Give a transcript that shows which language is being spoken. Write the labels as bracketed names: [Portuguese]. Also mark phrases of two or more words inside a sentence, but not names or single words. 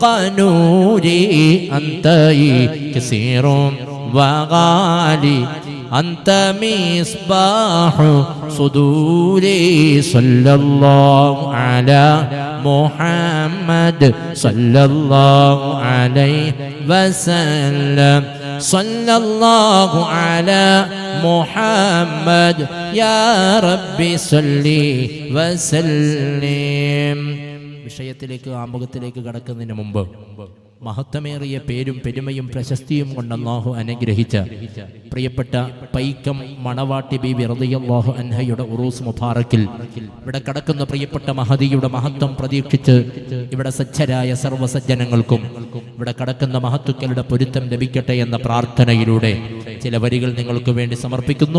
[Arabic] نوري أنت كثير وغالي أنت مصباح صدوري صلى الله على محمد صلى الله عليه وسلم صلى الله على محمد يا ربي صلي وسلم. [Malayalam] വിഷയത്തിലേക്ക് ആമുഖത്തിലേക്ക് കടക്കുന്നതിന് മുമ്പ് മഹത്വമേറിയ പേരും പെരുമയും പ്രശസ്തിയും കൊണ്ട് അല്ലാഹു അനുഗ്രഹിച്ച പ്രിയപ്പെട്ട പൈക്കം മണവാട്ടി ബീബി [Arabic] رضي الله عنها عرس مبارك [Malayalam] ഇവിടെ കടക്കുന്ന പ്രിയപ്പെട്ട മഹദിയുടെ മഹത്വം പ്രതീക്ഷിച്ച് ഇവിടെ സജ്ജരായ സർവ്വസജ്ജനങ്ങൾക്കും ഇവിടെ കടക്കുന്ന മഹത്തുക്കളുടെ പൊരുത്തം ലഭിക്കട്ടെ എന്ന പ്രാർത്ഥനയിലൂടെ ചില വരികൾ നിങ്ങൾക്ക് വേണ്ടി സമർപ്പിക്കുന്നു.